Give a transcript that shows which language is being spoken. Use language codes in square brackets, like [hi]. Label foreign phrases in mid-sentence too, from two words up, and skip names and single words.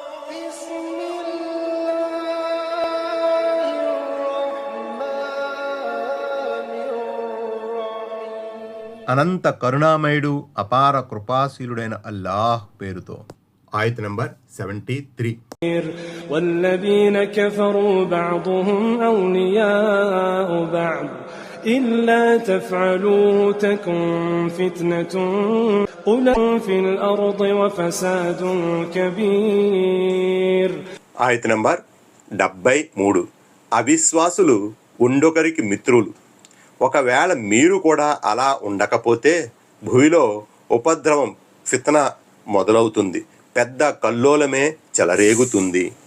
[te] అనంత కరుణామయుడు అపార కృపాశీలుడైన అల్లాహ్ పేరుతో. ఆయత్ నంబర్ 73. [ar] والذين كفروا بعضهم أولياء بعض إلا تفعلوه تكن فتنة في الأرض وفساد كبير. [te] ఆయత్ నంబర్ 73. అవిశ్వాసులు ఉండొకరికి మిత్రులు. ఒకవేళ మీరు కూడా అలా ఉండకపోతే భూమిలో ఉపద్రవం ఫిత్నా మొదలవుతుంది, పెద్ద కల్లోలమే చెలరేగుతుంది.